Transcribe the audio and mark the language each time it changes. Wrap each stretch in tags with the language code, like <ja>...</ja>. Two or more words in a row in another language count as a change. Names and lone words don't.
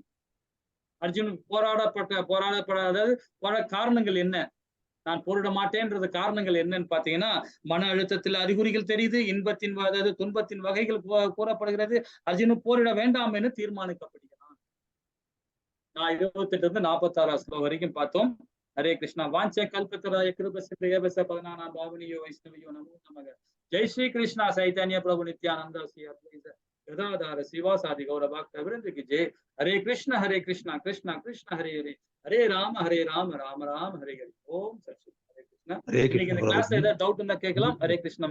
<ta>அர்ஜுனன் போராடப்படாத காரணங்கள் என்ன? நான் போரிட மாட்டேன்றது காரணங்கள் என்னன்னு பாத்தீங்கன்னா, மன அழுத்தத்தில் அறிகுறிகள் தெரியுது, இன்பத்தின் அதாவது துன்பத்தின் வகைகள் கூறப்படுகிறது. அர்ஜுனன் போரிட வேண்டாம் என்று தீர்மானிக்கப்படுகிறான். நான் 28ல இருந்து 46 வரைக்கும் பார்த்தோம்.</ta> <sa>हरे कृष्णा वांछे कल्पतराय कृपसिद्धये पदनानां भावनीयो वैष्णवियो नमो नमः।</sa> <hi>जय श्री कृष्णा चैतन्य प्रभु नित्यानंद श्री अद्वैत गदाधर श्रीवासादि गौर भक्तवृंद की जय।</hi> <sa>हरे कृष्ण कृष्ण कृष्ण हरे हरे, हरे राम राम राम हरे हरे। ओम सच्चिदानंद। हरे कृष्ण। हरे कृष्ण</sa> <ta>இன்னைக்கு இந்த கிளாஸ்ல</ta> <hi>प्रभु</hi> <ta>ஏதாவது டவுட் இருந்தா கேட்கலாம்.</ta> <sa>हरे कृष्णा.</sa>